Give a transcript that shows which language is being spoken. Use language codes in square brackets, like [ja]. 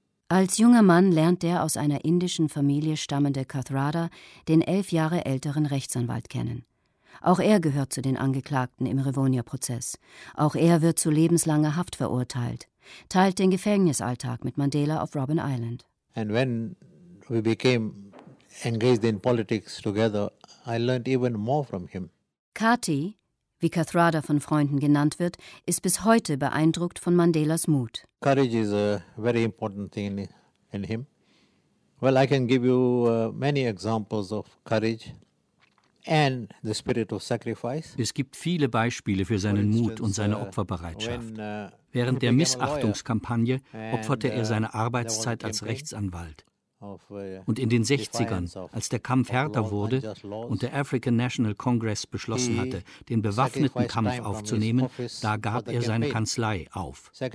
[de] Als junger Mann lernt der aus einer indischen Familie stammende Kathrada den 11 Jahre älteren Rechtsanwalt kennen. Auch er gehört zu den Angeklagten im Rivonia-Prozess. Auch er wird zu lebenslanger Haft verurteilt, teilt den Gefängnisalltag mit Mandela auf Robben Island. [en] And when we became engaged in politics together, I learned even more from him. [de] Kati, wie Kathrada von Freunden genannt wird, ist bis heute beeindruckt von Mandelas Mut. [en] Courage is a very important thing in him. Well, I can give you many examples of courage. And the spirit of sacrifice. [de] Es gibt viele Beispiele für seinen Mut und seine Opferbereitschaft. Während der Missachtungskampagne opferte er seine Arbeitszeit als Rechtsanwalt. Und in den 60ern, als der Kampf härter wurde und der African National Congress beschlossen hatte, den bewaffneten Kampf aufzunehmen, da gab er seine Kanzlei auf.